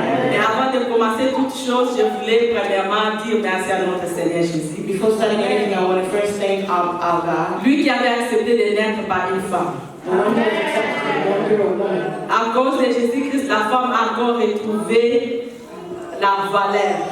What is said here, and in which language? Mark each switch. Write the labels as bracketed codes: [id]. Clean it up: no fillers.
[fr] Et avant de commencer toute chose, je voulais premièrement dire merci à notre Seigneur Jésus. [en] Before starting anything, I want to first thank our God. [fr] Lui qui avait accepté de naître par une femme. [en] The one who was accepted to be born through a woman. [fr] À cause de Jésus-Christ, la femme a encore retrouvé la valeur.